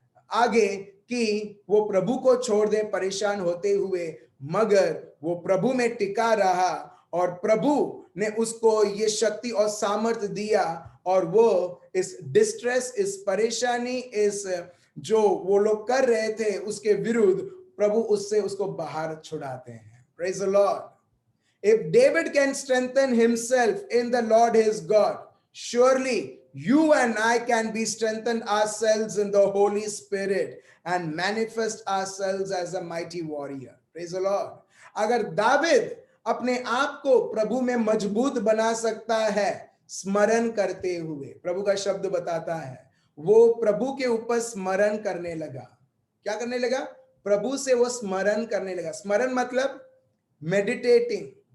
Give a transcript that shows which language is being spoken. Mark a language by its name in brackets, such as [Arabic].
[Hindi] आगे कि वो प्रभु को छोड़ दे परेशान होते हुए, मगर वो प्रभु में टिका रहा और प्रभु ने उसको ये शक्ति और सामर्थ्य दिया, और वो इस डिस्ट्रेस, इस परेशानी, इस जो वो लोग कर रहे थे उसके विरुद्ध प्रभु उससे उसको बाहर छुड़ाते हैं। [English] Praise the Lord. If David can strengthen himself in the Lord his God, surely you and I can be strengthened ourselves in the Holy Spirit and manifest ourselves as a mighty warrior. Praise the Lord. [Hindi] अगर दाविद अपने आप को प्रभु में मजबूत बना सकता है स्मरण करते हुए, प्रभु का शब्द बताता है वो प्रभु के ऊपर स्मरण करने लगा। क्या करने लगा? प्रभु से वो स्मरण करने लगा। स्मरण मतलब मेडिटेटिंग।